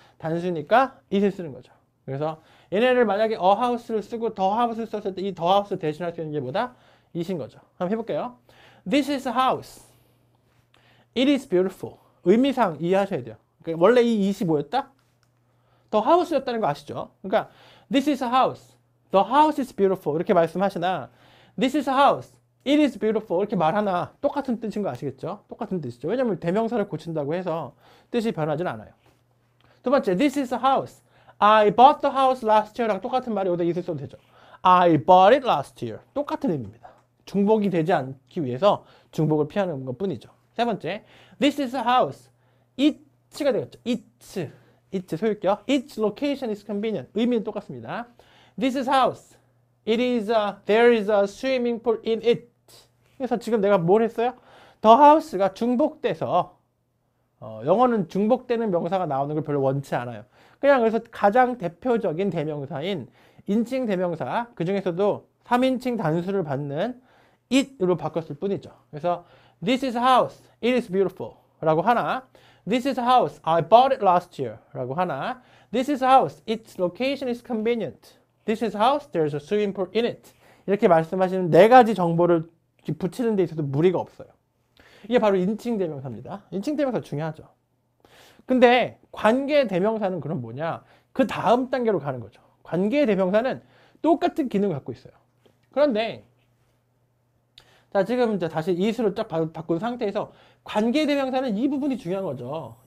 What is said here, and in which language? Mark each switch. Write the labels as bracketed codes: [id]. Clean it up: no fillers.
[ko] 단수니까 it을 쓰는 거죠. 그래서 얘네를 만약에 a house를 쓰고 the house를 썼을 때 이 the house 대신할 수 있는 게 뭐다? [en] it인 거죠. [ko] 한번 해볼게요. [en] This is a house. It is beautiful. [ko] 의미상 이해하셔야 돼요. 그러니까 원래 이 it이 뭐였다? the house였다는 거 아시죠? [en] 그러니까 this is a house. The house is beautiful. [ko] 이렇게 말씀하시나 [en] this is a house. It is beautiful [ko] 이렇게 말하나 똑같은 뜻인 거 아시겠죠? 똑같은 뜻이죠. 왜냐면 대명사를 고친다고 해서 뜻이 변하진 않아요. [en] 두 번째, this is a house. I bought the house last year [ko] 랑 똑같은 말이 여기다 있을 써도 되죠. [en] I bought it last year. [ko] 똑같은 의미입니다. 중복이 되지 않기 위해서 중복을 피하는 것 뿐이죠. [en] 세 번째, this is a house. [ko] It가 되겠죠. It 소유격. [en] Its location is convenient. [ko] 의미는 똑같습니다. [en] This is house. There is a swimming pool in it. [ko] 그래서 지금 내가 뭘 했어요? The house가 중복돼서 영어는 중복되는 명사가 나오는 걸 별로 원치 않아요. 그냥 그래서 가장 대표적인 대명사인 인칭 대명사, 그 중에서도 3인칭 단수를 받는 it으로 바꿨을 뿐이죠. [en] 그래서 this is a house, it is beautiful [ko] 라고 하나, [en] this is a house, I bought it last year 라고 하나, this is a house, its location is convenient, this is a house, there's a swimming pool in it. [ko] 이렇게 말씀하시는 네 가지 정보를 붙이는 데 있어서 무리가 없어요. 이게 바로 인칭 대명사입니다. 인칭 대명사 중요하죠. 근데 관계 대명사는 그럼 뭐냐? 그 다음 단계로 가는 거죠. 관계 대명사는 똑같은 기능을 갖고 있어요. 그런데 자, 지금 이제 다시 이수를 쫙 바꾼 상태에서 관계 대명사는 이 부분이 중요한 거죠.